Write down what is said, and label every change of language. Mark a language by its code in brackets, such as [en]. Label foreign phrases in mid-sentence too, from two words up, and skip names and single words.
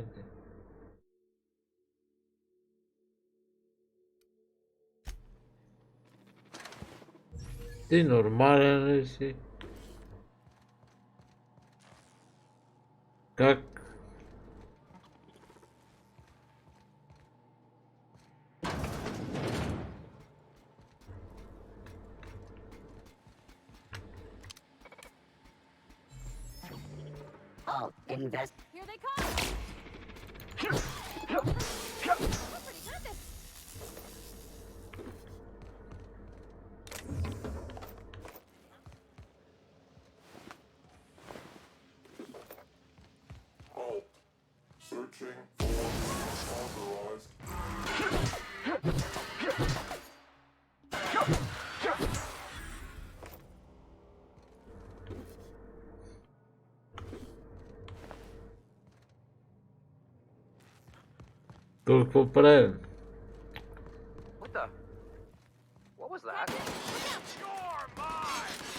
[bg] Ти нормален ли си? Как? [en] Alt invest. Here they come! We're pretty good at this. Alt. Searching for unauthorized. [bg] Какво правим? [en] What the? What was that? You're mine!